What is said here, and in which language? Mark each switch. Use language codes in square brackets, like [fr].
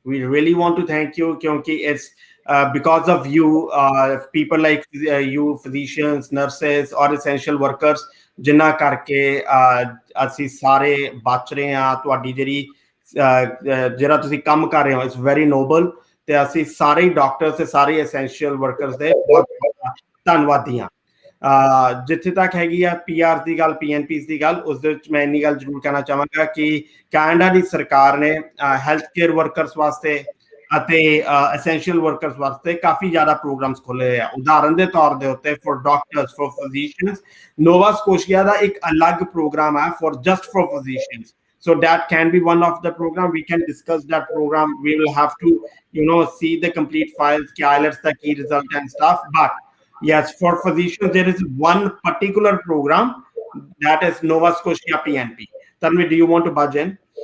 [en] We really want to thank you because it's because of you, people like you, physicians, nurses, or essential workers, [pa] ਜਿੰਨਾ ਕਰਕੇ ਅਸੀਂ ਸਾਰੇ ਬਚ ਰਹੇ ਹਾਂ. ਤੁਹਾਡੀ ਜਿਹੜਾ ਤੁਸੀਂ ਕੰਮ ਕਰ ਰਹੇ ਹੋ [en] it's very noble, [pa] ਤੇ ਅਸੀਂ ਸਾਰੇ ਡਾਕਟਰਸ ਤੇ ਸਾਰੇ ਐਸੈਂਸ਼ੀਅਲ ਵਰਕਰਸ ਦੇ ਬਹੁਤ ਧੰਨਵਾਦੀ ਹਾਂ. ਜਿੱਥੇ ਤੱਕ ਹੈਗੀ ਆ ਪੀਆਰ ਦੀ ਗੱਲ, ਪੀਐਨਪੀਸ ਦੀ ਗੱਲ, ਉਸ ਦੇ ਵਿੱਚ ਮੈਂ ਇੰਨੀ ਗੱਲ ਜ਼ਰੂਰ ਕਹਿਣਾ ਚਾਹਾਂਗਾ ਕਿ ਕੈਨੇਡਾ ਦੀ ਸਰਕਾਰ ਨੇ ਹੈਲਥ ਕੇਅਰ ਵਰਕਰਸ ਵਾਸਤੇ ਅਤੇ ਐਸੈਂਸ਼ੀਅਲ ਵਰਕਰਸ ਵਾਸਤੇ ਕਾਫੀ ਜ਼ਿਆਦਾ ਪ੍ਰੋਗਰਾਮਸ ਖੋਲੇ ਹੋਏ ਆ. ਉਦਾਹਰਨ ਦੇ ਤੌਰ ਦੇ ਉੱਤੇ for doctors, for physicians, Nova Scotia ਦਾ ਇੱਕ ਅਲੱਗ ਪ੍ਰੋਗਰਾਮ ਹੈ for just for physicians. [en] So that can be one of the program. We can discuss that program. We will have to, you know, see the complete files, IELTS, the key result and stuff. But yes, for physicians, there is one particular program that is Nova Scotia PNP. Tanvi, do you want to budge in?